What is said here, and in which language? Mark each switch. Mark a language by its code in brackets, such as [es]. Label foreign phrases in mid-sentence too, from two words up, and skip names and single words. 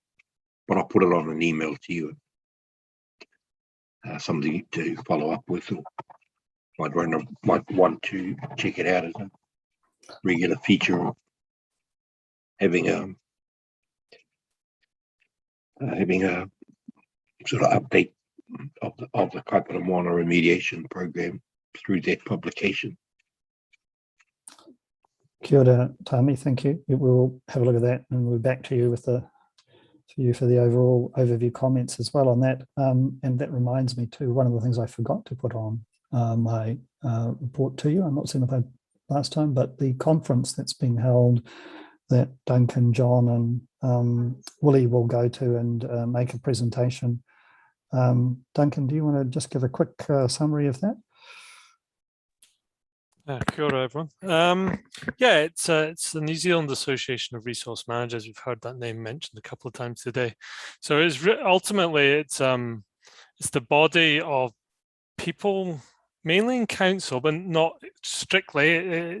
[en] But I'll put it on an email to you. Something to follow up with, or might want to check it out as a regular feature of having a sort of update of the Kaipara Moana remediation program through that publication. [mi] Kia ora, Tami, [en] thank you. We'll have a look at that, and we'll be back to you with for the overall overview comments as well on that. And that reminds me too, one of the things I forgot to put on my report to you, I'm not saying about last time, but the conference that's being held that Duncan, John and Willie will go to and make a presentation. Duncan, do you want to just give a quick summary of that? [mi] Kia ora, [en] everyone. Yeah, it's the New Zealand Association of Resource Managers. We've heard that name mentioned a couple of times today. So it's ultimately it's the body of people, mainly in council, but not strictly.